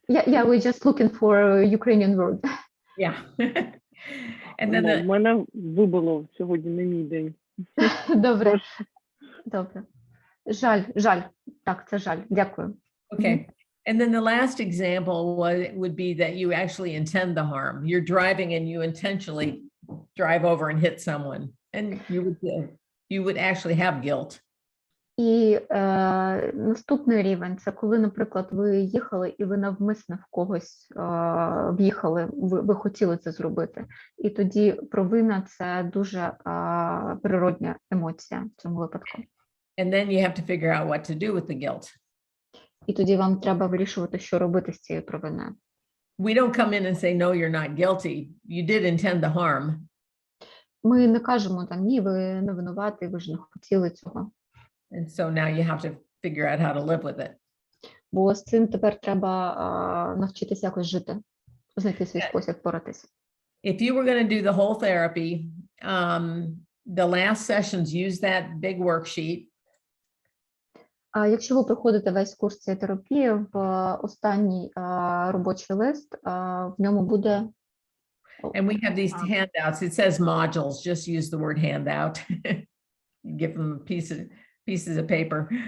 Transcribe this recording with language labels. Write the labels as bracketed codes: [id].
[en] Yeah, we're just looking for a Ukrainian word. Yeah. And then [uk] в мене вибуло сьогодні не мій день. Добре. Добре. Жаль. Так, це жаль. Дякую. [en] okay. And then the last example would be that you actually intend the harm. You're driving and you intentionally drive over and hit someone, and you would actually have guilt. [uk] І наступний рівень – це коли, наприклад, ви їхали і ви навмисно в когось в'їхали, ви хотіли це зробити. І тоді провина – це дуже природня емоція в цьому випадку. [en] And then you have to figure out what to do with the guilt. [uk] І тоді вам треба вирішувати, що робити з цією провиною. [en] We don't come in and say, no, you're not guilty. You did intend the harm. [uk] Ми не кажемо там, ні, ви не винуваті, ви ж не хотіли цього. And so now you have to figure out how to live with it. Бо з цим тепер треба навчитися якось жити, знайти свій спосіб боротися. [en] If you were going to do the whole therapy, the last sessions use that big worksheet. [uk] А якщо ви проходите весь курс цієї терапії, в останній робочий лист, в ньому буде... [en] And we have these handouts. It says modules. Just use the word handout. Give them pieces of paper.